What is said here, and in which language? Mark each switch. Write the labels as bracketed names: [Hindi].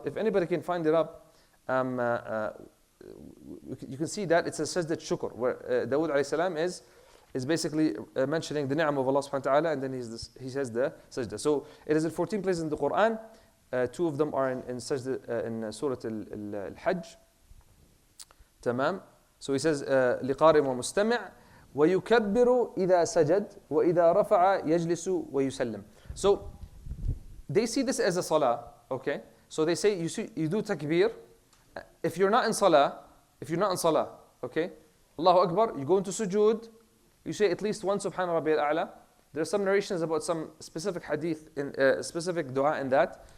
[English] If anybody can find it up, you can see that it's a sajdat shukr, where Dawood alayhi salam is basically mentioning the ni'am of Allah subhanahu wa ta'ala, and then he says the sajda. So it is in 14 places in the Quran. Two of them are in Sajda, in Surah Al-Hajj. [Arabic] Tamam. [English] So he says, [Arabic] لِقَارِئٍ وَمُسْتَمِعٍ وَيُكَبِّرُ إِذَا سَجَدْ وَإِذَا رَفَعَ يَجْلِسُ وَيُسَلِّمُ. [English] So they see this as a salah, okay? So they say you do takbir. If you're not in salah, okay? Allahu Akbar, you go into sujood, you say at least one Subhana Rabbi al-A'la. There are some narrations about some specific hadith, specific dua in that.